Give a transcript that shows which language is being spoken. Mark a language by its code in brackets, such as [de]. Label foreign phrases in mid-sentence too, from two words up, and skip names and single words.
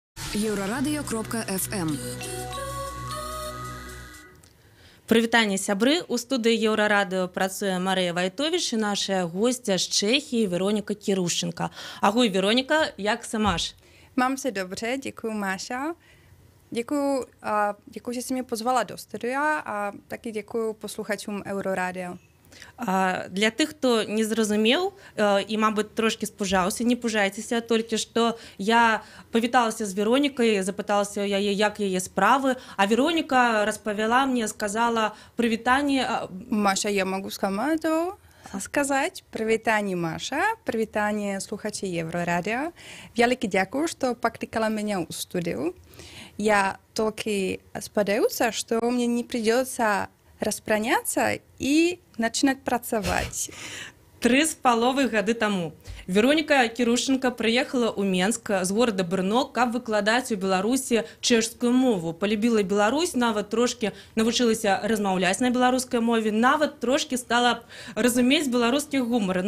[be] Еўрарадыё.фм. Прывітанне, сябры. У студыі Еўрарадыё працуе Марыя Вайтовіч і наша гостя з Чехії Вероніка Кірушенко. [cs] Ahoj, Вероніка, jak se máš? Mám se dobře, děkuji Máša. Děkuji, že jsi mě pozvala do studia a taky děkuji posluchačům Euroradio. [be] Для тых, хто не зразумеў і, мабыць, трошкі спужаўся, не пужайцеся, толькі што я павіталася з Веронікай, запыталася ў яе, як яе справы, а Вероніка распавяла мне, сказала прывітанне... [ru] Маша, я могу сказать [be] привітанне Маша, привітанне слухачи [ru] Еврорадио. [uk] Великий дякую, [ru] что покликала меня в студию. Я только сподіваюся, что мне не придется распроняться и начинать працаваць. [be] 3,5 гады таму Вероніка Кірушенко прыехала ў Менск з горада Брно, каб выкладаць у Беларусі чэшскую мову. Полюбіла Беларусь, нават трошкі навучылася размаўляць на беларускай мове, нават трошкі стала разумець беларускі гумар.